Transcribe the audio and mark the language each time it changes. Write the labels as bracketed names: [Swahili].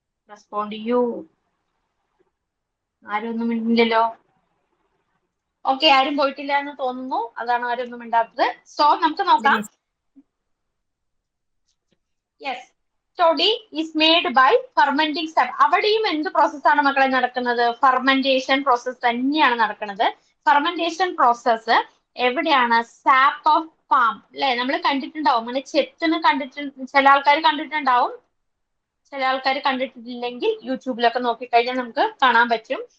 [Malayalam] Respond ചെയ്യൂ. ആരും ഒന്നും മിണ്ടില്ലല്ലോ. ഓക്കെ, ആരും പോയിട്ടില്ല എന്ന് തോന്നുന്നു, അതാണ് ആരും ഒന്നും മിണ്ടാത്തത്. സോ നമുക്ക് നോക്കാം. Yes, [English] toddy is made by fermenting sap. [Malayalam] അവിടെയും എന്ത് പ്രോസസ്സാണ് മക്കളെ നടക്കുന്നത്? ഫെർമെന്റേഷൻ പ്രോസസ് തന്നെയാണ് നടക്കുന്നത്. ഫെർമെന്റേഷൻ പ്രോസസ്സ് എവിടെയാണ്? [English] sap of palm [Malayalam] അല്ലെ, നമ്മൾ കണ്ടിട്ടുണ്ടാവും. അങ്ങനെ ചെത്തുന്ന ചില ആൾക്കാർ കണ്ടിട്ടുണ്ടാവും, ചില ആൾക്കാർ കണ്ടിട്ടില്ലെങ്കിൽ യൂട്യൂബിലൊക്കെ നോക്കിക്കഴിഞ്ഞാൽ നമുക്ക് കാണാൻ പറ്റും.